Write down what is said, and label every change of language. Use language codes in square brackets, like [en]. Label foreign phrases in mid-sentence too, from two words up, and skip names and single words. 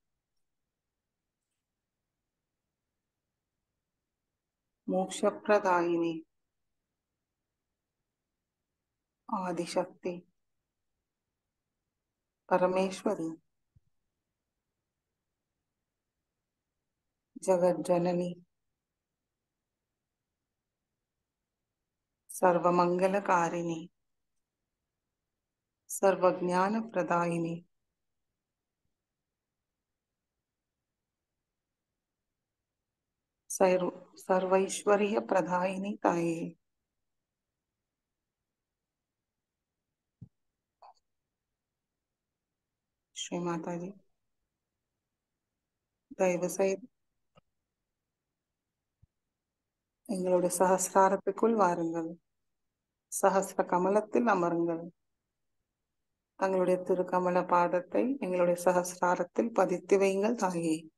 [sa] मोक्षप्रदायिनी, आदिशक्ति, परमेश्वरी, जगज्जननी, सर्वमंगलकारिणी, सर्वज्ञान प्रदायिनी, सर्वैश्वर्य प्रदायिनी ताये. श्री माता जी, [ta] தயவு செய்து எங்களுடைய சகசிராரத்துக்குள் வாருங்கள். சகசிர கமலத்தில் அமருங்கள். தங்களுடைய திருக்கமல பாதத்தை எங்களுடைய சகசிராரத்தில் பதித்து வையுங்கள் தாயே.